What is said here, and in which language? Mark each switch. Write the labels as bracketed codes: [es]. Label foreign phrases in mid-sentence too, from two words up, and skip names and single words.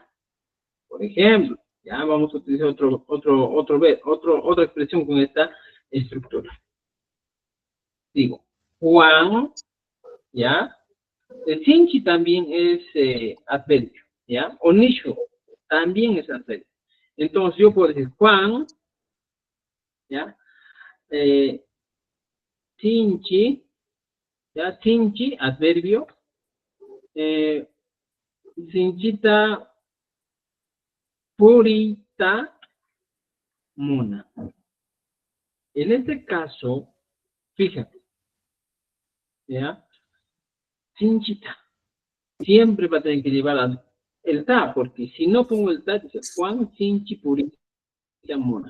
[es] Por ejemplo, ya vamos a utilizar otra expresión con esta estructura. Digo, Juan, ¿ya? El Sinchi también es adverbio, ¿ya? O Nishu también es adverbio. Entonces yo puedo decir Juan, ¿ya? Sinchi, ¿ya? [qu] Sinchi, adverbio. Sinchita, purita, mona. [es] En este caso, fíjate, ¿ya? Sinchita. Siempre va a tener que llevar el ta, porque si no pongo el ta, dice Juan [qu] Sinchi Purita Mona.